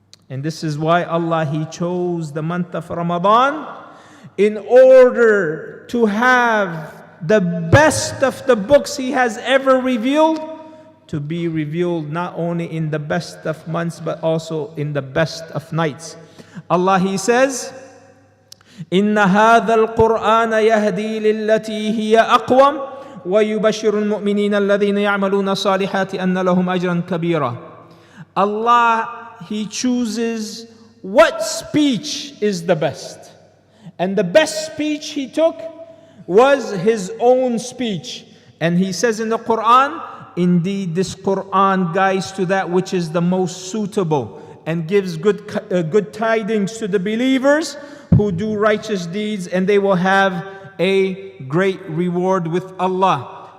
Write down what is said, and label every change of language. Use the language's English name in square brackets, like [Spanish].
[English] And this is why Allah, He chose the month of Ramadan in order to have the best of the books He has ever revealed to be revealed not only in the best of months but also in the best of nights. Allah, He says, [Arabic] إِنَّ هَذَا الْقُرْآنَ يَهْدِي لِلَّتِي هِيَ أَقْوَمُ وَيُبَشِّرُ الْمُؤْمِنِينَ الَّذِينَ يَعْمَلُونَ الصَّالِحَاتِ أَنَّ لَهُمْ أَجْرًا كَبِيرًا. [English] Allah, He chooses what speech is the best. And the best speech He took was His own speech. And He says in the Quran, indeed this Quran guides to that which is the most suitable and gives good tidings to the believers who do righteous deeds, and they will have a great reward with Allah.